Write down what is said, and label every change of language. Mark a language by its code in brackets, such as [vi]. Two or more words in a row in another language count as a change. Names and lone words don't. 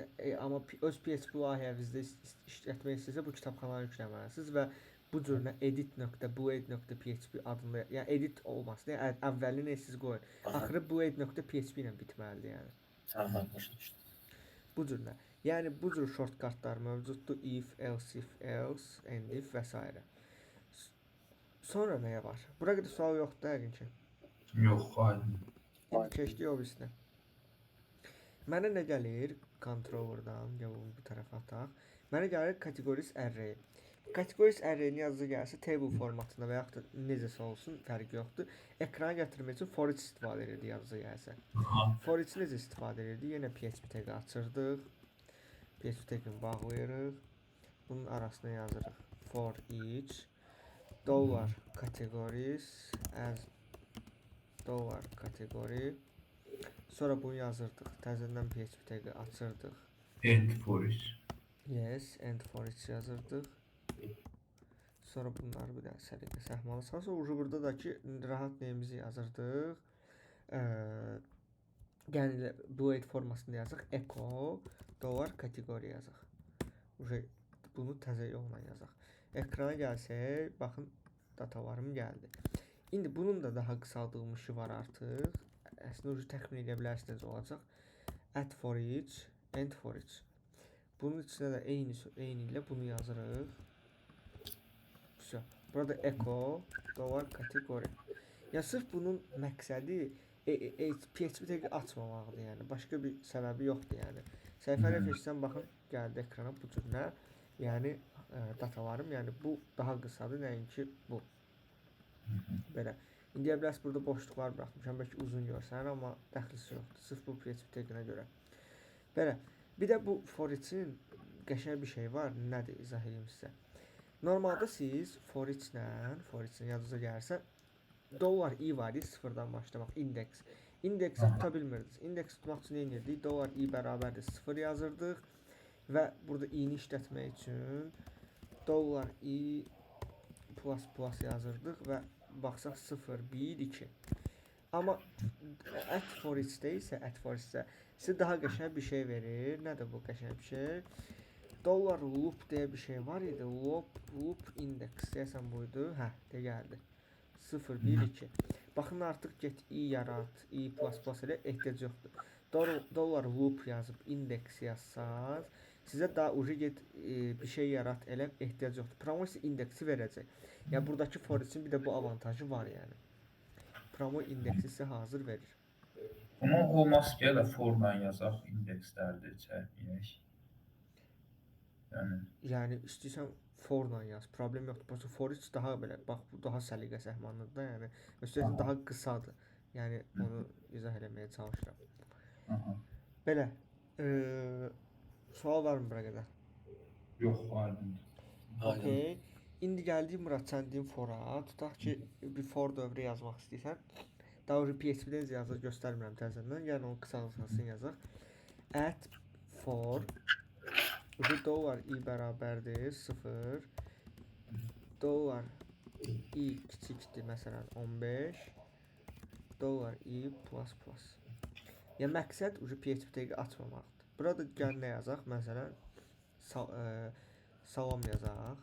[az] Amma öz PHP layihənizdə işlətmək istəsə bu kitabxananı yükləməlisiniz və bu cür edit.blade.php adında, yəni edit olmasın. Yəni əvvəlini siz qoyun. Axırı blade.php ilə bitməlidir yəni. Aha, başa düşdüm. Bu cür. Yəni bu cür shortcutlar mövcuddur. [en] If, else, and if [az] və s. Sonra nəyə var? Bura qədər sual yoxdur yəqin ki. Yox, aydın. İndi keçdik o birisinə. Mənə nə gəlir? Controller'dan, gəlin bu tərəfə ataq. Mənə gəlir [en] categories array. Categories array-ni [az] yazıcı gəlsə table formatında və yaxud da necəsə olsun, fərqi yoxdur. Ekrana gətirmək üçün [en] for each [az] istifadə edirdi yazıcı gəlsə. [en] For each [az] necə istifadə edirdi? Yenə PHP tag açırdıq. PHP tagini bağlayırıq. Bunun arasına yazırıq [en] for each dollar categories as dollar category. [az] Sonra bunu yazırdıq. Təzədən PHP tagı açırdıq. [en] End for each. [az] Yes, [en] end for each [az] yazırdıq. Sonra bunları bir dənə səliqə səhmalı salsa, burada da ki rahat neyimizi yazırdıq. Yəni Blade formasında yazıq. [en] Echo dollar kateqori [az] yazaq. Bunu təzə yolla yazaq. Ekrana gəlsək, baxın datalarım gəldi. İndi bunun da daha qısaldılmışı var artıq. Əslində təxmin edə bilərsiniz olacaq. [en] At for each, end for each. [az] Bunun içində də eyni ilə bunu yazırıq. Burada [en] echo dollar kateqori. [az] Ya sırf bunun məqsədi PHP tagi açmamaqdır, yəni başqa bir səbəbi yoxdur, yəni. Səhifə refreşdən baxın, gəldi ekrana bu cür nə? Yəni datalarım, yəni bu daha qısadır, nəinki bu. Belə. İndiyə bilərsiniz burada boşluqlar buraxmışam, bəlkə uzun görsənir, amma dəxlisi yoxdur, sırf bu PHP taginə görə. Belə. Bir də bu [en] for each-in [az] qəşəng bir şey var, nədir izah edeyim sizə. Normalda siz [en] for each-in [az] yadınıza gəlsə, [en] dollar i [az] var idi, sıfırdan başlamaq, indeks. İndeksi tuta bilmirdiniz. İndeks tutmaq üçün nə edirdik? [en] Dollar i [az] bərabərdir 0 yazırdıq və burada i-ni işlətmək üçün [en] dollar i plus [az] yazırdıq və baxsaq 0, 1, 2. Amma [en] at for each-də [az] isə sizə daha qəşəng bir şey verir. Nədir bu qəşəng bir şey? [en] Dollar loop [az] deyə bir şey var idi. [en] Loop index [az] deyəsən buydu. Hə, de gəldi. 0, 1, 2. Baxın artıq get i yarat, i++ ilə ehtiyac yoxdur. [en] Dollar loop [az] yazıb index yazsaz, sizə daha ucu get bir şey yarat elə ehtiyac yoxdur. Promo isə indeksi verəcək. Yəni buradakı [en] for each-in [az] bir də bu avantajı var yəni. Promo indeksi sizə hazır verir. Amma olmaz ki, elə forla yazaq, indekslərdir, çərpiyək. Yəni istəyirsən forla yaz, problem yoxdur. Prosta [en] for each [az] daha belə, bax bu daha səliqə səhmanlıdır da, yəni üstəlik daha qısadır. Yəni onu izah eləməyə çalışıram. Belə, sual varmı bura qədər? Yox, aydındır. Okay. İndi gəldik Murad səndiyim fora. Tutaq ki, bir for dövrü yazmaq istəyirsən. Daha doğrusu PHP-dən yazır, göstərmirəm təzədən. Yəni onu qısaltmasını yazaq. [en] At for dollar i [az] bərabərdir 0. [en] Dollar i [az] kiçikdir, məsələn 15. [en] Dollar i plus. [az] Yəni məqsəd PHP tagi açmamaqdır. Burada gəl nə yazaq? Məsələn salam yazaq.